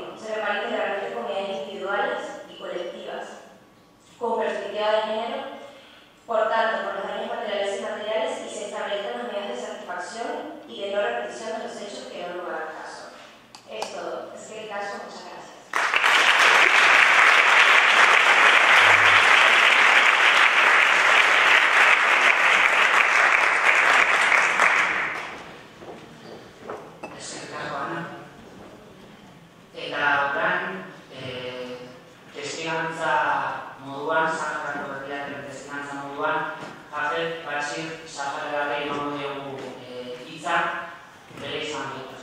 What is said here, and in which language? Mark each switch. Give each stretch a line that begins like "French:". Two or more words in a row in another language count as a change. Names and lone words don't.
Spanish: Se reparen integralmente comunidades individuales y colectivas con perspectiva de género, por tanto, por los daños materiales y inmateriales, y se establezcan las medidas de satisfacción y de no repetición de los hechos que dieron lugar al caso. Es todo. Es que el caso, muchas gracias.
Basque: Eta orain, testigantza moduan, Saharako herriaren testigantza moduan, Hafez Bashir Saharari emango diogu hitza bere izan dut.